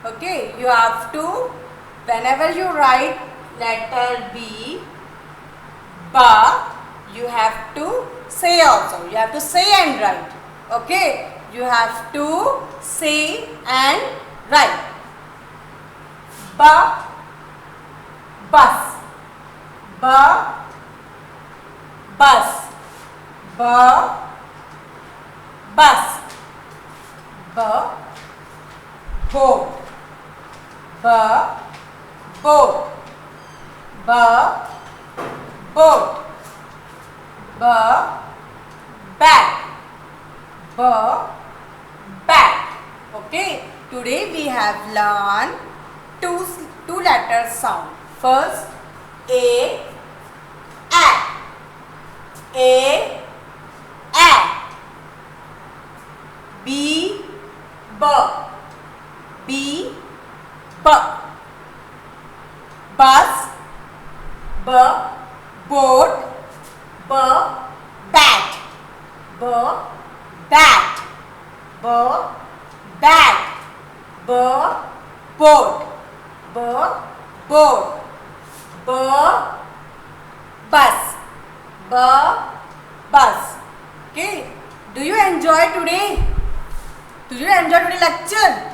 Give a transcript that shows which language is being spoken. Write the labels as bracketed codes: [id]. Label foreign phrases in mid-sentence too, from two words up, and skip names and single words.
[en] Okay, you have to, whenever you write letter B, ba, you have to say also. You have to say and write. Okay, you have to say and write. Ba, bus. Ba, bus. Ba, bus. Ba, boat. Ba, boat. Ba, boat. Ba, bag. Ba, bag. Okay, today we have learned two letter sound. First, a, a, b, b, b, b, bus, b, boat, b, bat, b, bat, b, bat, b, boat, b, boat, b, bus, b, bus. Okay, do you enjoy today? Do you enjoy today's lecture?